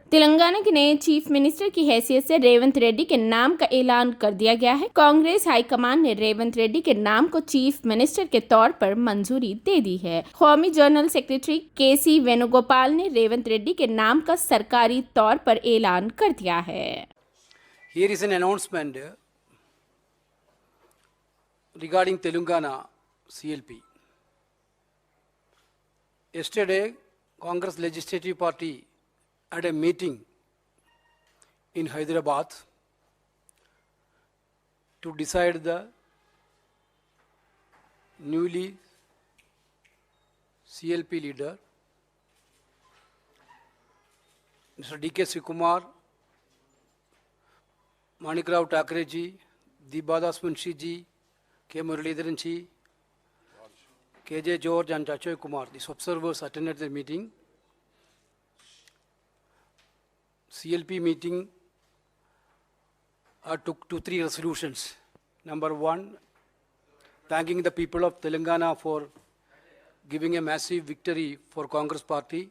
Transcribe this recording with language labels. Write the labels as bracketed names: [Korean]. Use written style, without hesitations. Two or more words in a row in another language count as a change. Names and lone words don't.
[Urdu] تلنگانہ کے نئے [English] chief minister [Urdu] کی حیثیت سے ریونت ریڈی کے نام کا اعلان کر دیا گیا ہے. کانگریس ہائی کمان نے ریونت ریڈی کے نام کو [English] chief minister [Urdu] کے طور پر منظوری دے دی ہے. قومی [English] general secretary [Urdu] کے سی وینوگوپال نے ریونت ریڈی کے نام کا سرکاری طور پر اعلان کر دیا ہے. [English] Here is an announcement regarding Telangana CLP. Yesterday, Congress Legislative Party had a meeting in Hyderabad to decide the newly CLP leader, Mr. D.K. Sikumar, Manikrao Thakre ji, Dibadas Munshi ji, K. Muralidharan ji, K.J. George and Achoy Kumar. These observers attended the meeting. CLP meeting took 2-3 resolutions. Number 1, thanking the people of Telangana for giving a massive victory for Congress party.